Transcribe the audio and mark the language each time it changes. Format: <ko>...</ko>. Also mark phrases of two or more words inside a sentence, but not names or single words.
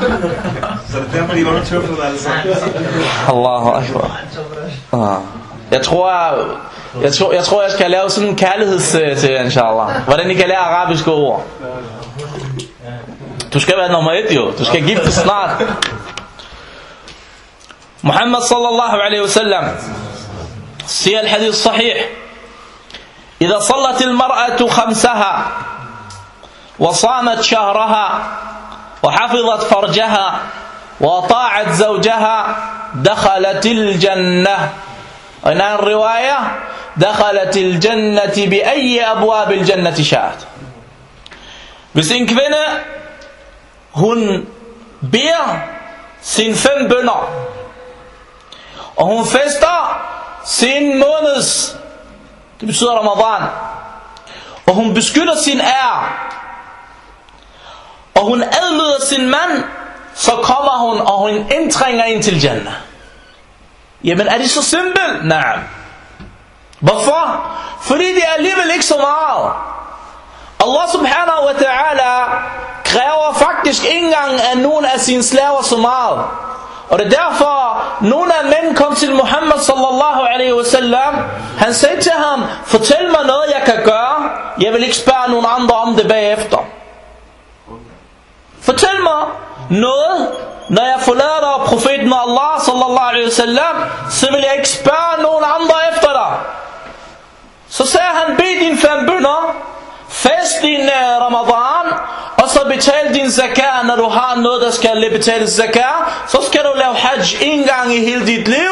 <da>Så det er derfor, de var tøflet altså.</da> <ar>الله أكبر.</ar> <da>Jeg tror, jeg skal lave sådan en kærligheds til inshallah. Hvordan I kan lære arabiske ord. Du skal være nummer 1 jo. Du skal gifte snart. Muhammad</da> <ar>صلى الله عليه وسلم</ar> <da>siger</da> <ar>الحديث صحيح. إذا صلت المرأة خمسها وصامت شهرها وحفظت فرجها وطاعت زوجها دخلت الجنة. وإن الرواية دخلت الجنة بأي أبواب الجنة شاءت.</ar> <da>Hvis en kvinde hun beder sin 5 bønner og hun fester sin måneds, det betyder Ramadan, og hun beskytter sin ære og hun adlyder sin mand, så kommer hun og hun indtrænger ind til Jannah. Jamen er det så simpelt? Nej. Hvorfor? Fordi det er alligevel ikke så meget.</da> <ar>الله سبحانه وتعالى</ar> <da>kræver faktisk ikke engang af nogen af sine slaver så meget. Og det er derfor, nogle af mænd kom til Muhammad</da> <ar>صلى الله عليه وسلم.</ar> <da>Han sagde til ham, fortæl mig noget jeg kan gøre. Jeg vil ikke spørge nogen andre om det bagefter. Fortæl mig noget. Når jeg forlader profeten Allah</da> <ar>صلى الله عليه وسلم,</ar> <da>så vil jeg ikke spørge nogen andre efter dig. Så sagde han, bed din 5 bønner, fast din Ramadan, og så betal din zakat. Når du har noget der skal betales zakat, så skal du lave hajj 1 gang i hele dit liv.</da>